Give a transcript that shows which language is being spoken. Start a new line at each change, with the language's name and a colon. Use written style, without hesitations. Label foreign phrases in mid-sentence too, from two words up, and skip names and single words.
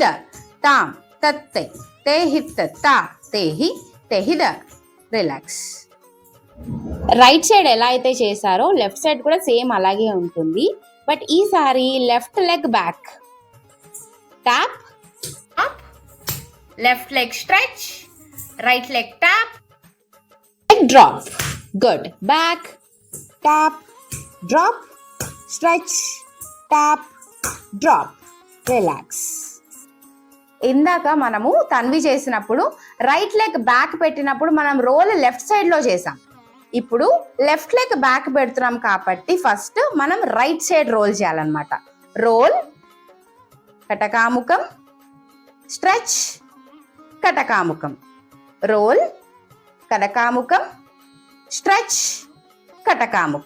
Telugu: తాం తత్తై తే హిత్ తా తేహి తెహిద. రిలాక్స్.
English: right side
Telugu: ఎలా అయితే చేశారో
English: left side
Telugu: కూడా సేమ్ అలాగే ఉంటుంది.
English: బట్ ఈసారి left leg back tap, left leg stretch, right leg tap, leg drop. Good. Back. tap, drop, stretch, tap, drop, relax.
Telugu: ఇందాక మనము తన్వి చేసినప్పుడు
English: right leg back
Telugu: పెట్టినప్పుడు మనం
English: roll left sidelo
Telugu: చేసాం. ఇప్పుడు
English: left leg back
Telugu: పెడుతున్నాం కాబట్టి ఫస్ట్ మనం
English: right side roll
Telugu: చేయాలన్నమాట. రోల్, కటకాముఖం, స్ట్రెచ్, కటకాముఖం, రోల్, కటకాముఖం, స్ట్రెచ్, కటకాముఖం.